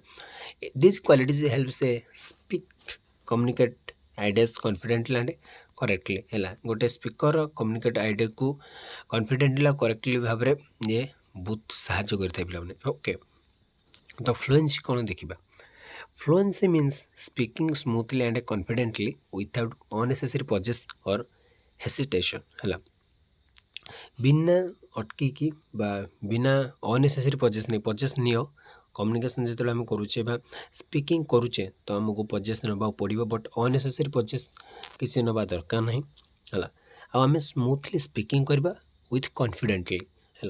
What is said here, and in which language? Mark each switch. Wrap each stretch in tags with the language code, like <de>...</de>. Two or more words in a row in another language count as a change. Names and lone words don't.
<en>This qualities helps a speak communicate ideas confidently and correctly ହେଲା।</en> <or>ଗୋଟେ ସ୍ପିକର</or> <en>communicate ideaku confidently</en> <or>ଆଉ କରେକ୍ଟଲି ଭାବରେ ଇଏ ବହୁତ ସାହାଯ୍ୟ କରିଥାଏ ପିଲାମାନେ। ଓକେ, ତ ଫ୍ଲୁଏନ୍ସି କ'ଣ ଦେଖିବା।</or> <en>Fluency means speaking smoothly and confidently without unnecessary pauses or hesitation ହେଲା।</en> <or>ବିନା ଅଟକିକି ବା ବିନା</or> <en>unnecessary pauses</en> <or>ନିଅ। କମ୍ୟୁନିକେସନ୍ ଯେତେବେଳେ ଆମେ କରୁଛେ ବା ସ୍ପିକିଂ କରୁଛେ ତ ଆମକୁ ପଜେସ୍ ନେବାକୁ ପଡ଼ିବ,</or> <en>but unnecessary pauses</en> <or>କିଛି ନେବା ଦରକାର ନାହିଁ ହେଲା। ଆଉ ଆମେ</or> <en>smoothly speaking</en> <or>କରିବା</or> <en>with confidently</en> <or>ହେଲା।</or>